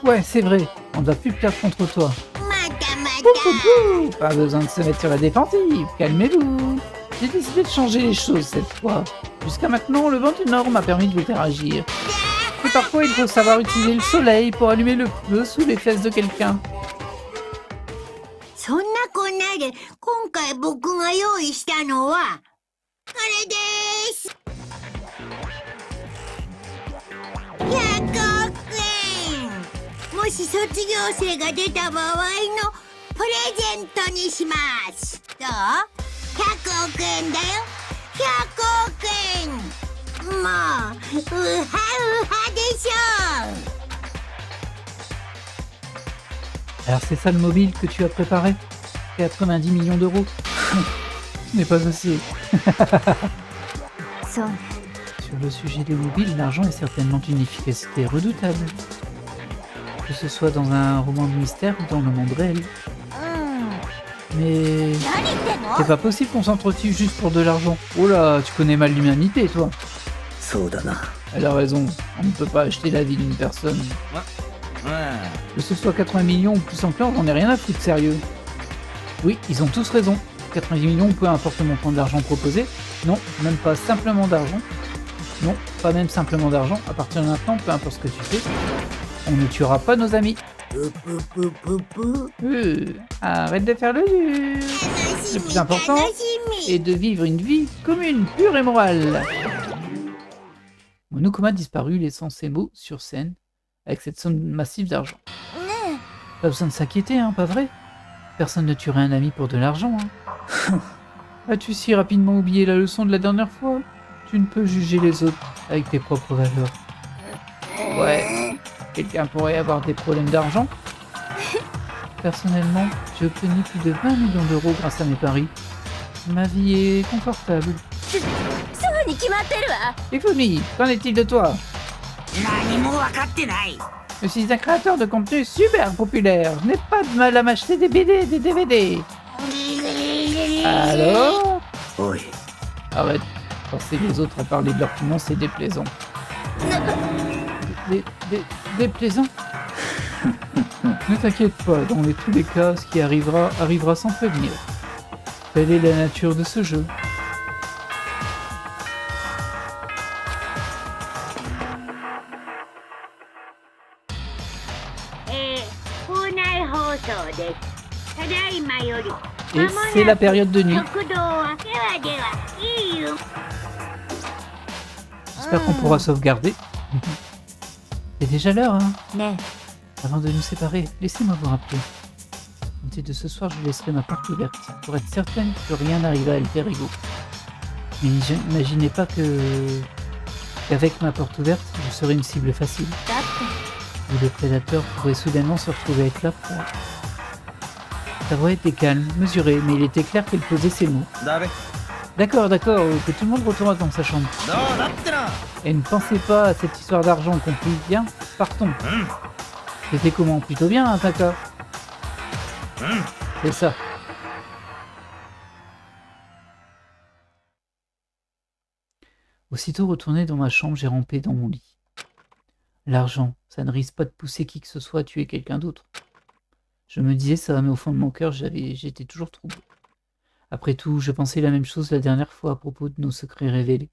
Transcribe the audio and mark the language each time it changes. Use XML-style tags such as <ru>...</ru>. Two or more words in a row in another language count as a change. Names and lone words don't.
<fr>Ouais, c'est vrai, on ne va plus perdre contre toi.</fr> <ja>またま</ja> <fr>Pouh, pas besoin de se mettre sur la défensive, calmez-vous. J'ai décidé de changer les choses cette fois. Jusqu'à maintenant, le vent du Nord m'a permis de vous faire agir. Mais parfois, il faut savoir utiliser le soleil pour allumer le feu sous les fesses de quelqu'un.</fr> <ja>そんなこんなで今回僕が用意したのはこれです100億円もし卒業生が出た場合のプレゼントにしますどう ?100 億円だよ100億円もううはうはでしょ</ja> <fr>Alors c'est ça le mobile que tu as préparé? 90 millions d'euros. Ce n'est pas assez.</fr> <ja>そうね</ja> <fr>Sur le sujet des mobiles, l'argent est certainement une efficacité redoutable. Que ce soit dans un roman de mystère ou dans le monde réel.</fr> <ja>うん</ja> <fr>Mais</fr> <ja>何言ってんの</ja> <fr>c'est pas possible qu'on s'entretue juste pour de l'argent. Oh là, tu connais mal l'humanité, toi.</fr> <ja>そうだな。</ja> <fr>Elle a raison, on ne peut pas acheter la vie d'une personne.</fr> <ja>うん。</ja> <fr>Que ce soit 80 millions ou plus encore, j'en ai rien à foutre, sérieux. Oui, ils ont tous raison. 90 millions, peu importe le montant de l'argent proposé. Non, même pas simplement d'argent. Non, pas même simplement d'argent. À partir de maintenant, peu importe ce que tu fais, on ne tuera pas nos amis. ぷぷぷぷぷ Arrête de faire le dur.</fr> <ja>楽し</ja> <fr>Le</fr> <ja>み</ja> <fr>plus</fr> <ja>楽</ja> <fr>important</fr> <ja>しみ</ja> <fr>est de vivre une vie commune, pure et morale. Monokuma disparut, laissant ces mots sur scène avec cette somme massive d'argent.</fr> <ja>ね</ja> <fr>Pas besoin de s'inquiéter, hein, pas vrai? Personne ne tuerait un ami pour de l'argent, hein. As-tu si rapidement oublié la leçon de la dernière fois? Tu ne peux juger les autres avec tes propres valeurs. Ouais, quelqu'un pourrait avoir des problèmes d'argent? Personnellement, j'ai obtenu plus de 20 millions d'euros grâce à mes paris. Ma vie est confortable.</fr> <ja>すぐに決まってるわ</ja> <fr>Et Fumi, qu'en est-il de toi?</fr> <ja>何も分かってない</ja> <fr>Je suis un créateur de contenu super populaire. Je n'ai pas de mal à m'acheter des BD et des DVD. Alors?</fr> <ja>おい、</ja> <fr>Arrête. Forcer les autres à parler de leurs finances, c'est déplaisant. Déplaisant? Ne t'inquiète pas, dans tous les cas, ce qui arrivera, arrivera sans prévenir. Telle est la nature de ce jeu.</fr> <ja>校内放送ですただいまより</ja> <fr>Et c'est la période de nuit.</fr> <ja>食堂はではではいいよ</ja> <fr>J'espère qu'on pourra sauvegarder. C'est déjà l'heure, hein?</fr> <ja>ね</ja> <fr>Avant de nous séparer, laissez-moi vous rappeler. À compter de ce soir, je laisserai ma porte ouverte pour être certaine que rien n'arrive à Alter Ego. Mais n'imaginez pas qu'avec ma porte ouverte, je serai une cible facile.</fr> <ja>だって</ja> <fr>Où le prédateur pourrait soudainement se retrouver avec la proie. Sa voix était calme, mesurée, mais il était clair qu'elle posait ses mots.</fr> <ja>だべ。</ja> <fr>D'accord, que tout le monde retourne dans sa chambre.</fr> <ja>どうだってな。</ja> <fr>Et ne pensez pas à cette histoire d'argent compris. Bien, partons.</fr> <ja>うん。</ja> <fr>C'était comment? Plutôt bien, hein, Taka?</fr> <ja>うん。</ja> <fr>C'est ça. Aussitôt retourné dans ma chambre, j'ai rampé dans mon lit. L'argent, ça ne risque pas de pousser qui que ce soit à tuer quelqu'un d'autre. Je me disais ça, mais au fond de mon cœur, j'étais toujours troublé. Après tout, je pensais la même chose la dernière fois à propos de nos secrets révélés.</fr>